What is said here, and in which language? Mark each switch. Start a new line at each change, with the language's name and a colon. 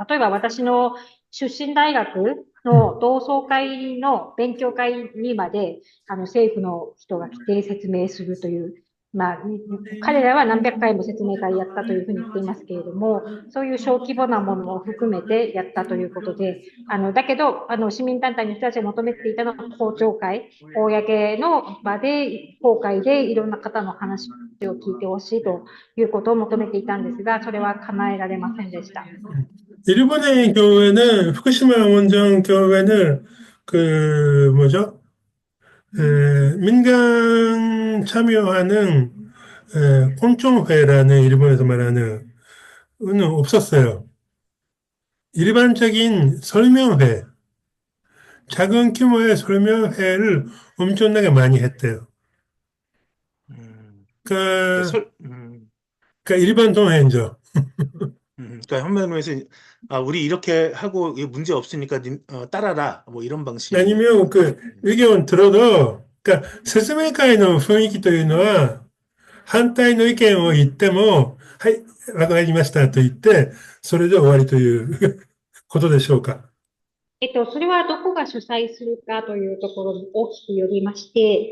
Japanese: 例えば私の出身大学の同窓会の勉強会にまで、政府の人が来て説明するという、彼らは何百回も説明会やったというふうに言っていますけれども、そういう小規模なものも含めてやったということで、だけど、市民団体の人たちが求めていたのは公聴会、公の場で、公開でいろんな方の話を聞いてほしいということを求めていたんですが、それは叶えられませんでした。
Korean: 일본의 경우에는 후쿠시마 원전 경우에는 그 뭐죠? 민간 참여하는 공청회라는 일본에서 말하는 는 없었어요. 일반적인 설명회, 작은 규모의 설명회를 엄청나게 많이 했대요. 음, 그러니까 그러니까, 설, 그러니까 일반 동행죠. 그러니까 한마디로 해서 우리 이렇게 하고 이게 문제 없으니까 따라라 뭐 이런 방식. 아니면 그 의견 들어도, 그러니까 스즈메카이의
Japanese: 雰囲気 というのは反対の意見を言っても、はい、わかりましたと言って、それで終わりということでしょうか。それはどこが主催するかというところに大きくよりまして、